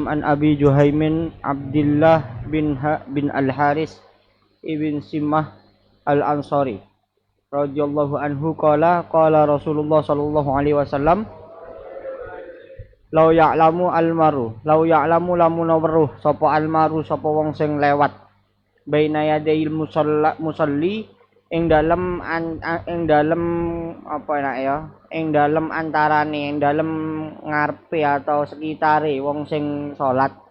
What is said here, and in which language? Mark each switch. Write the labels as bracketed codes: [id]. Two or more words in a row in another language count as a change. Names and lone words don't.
[ar] عن أبي جهيم عبد الله بن الحارث بن الصمة الأنصاري رضي الله عنه قال رسول الله صلى الله عليه وسلم لو يعلم [jv] lamun weruh sapa almaru sapa wong sing lewat [ar] بين يدي المصلي [jv] ing dalem apa enak ya, ing dalem antarane, ing dalem ngarepe atau sekitare wong sing salat,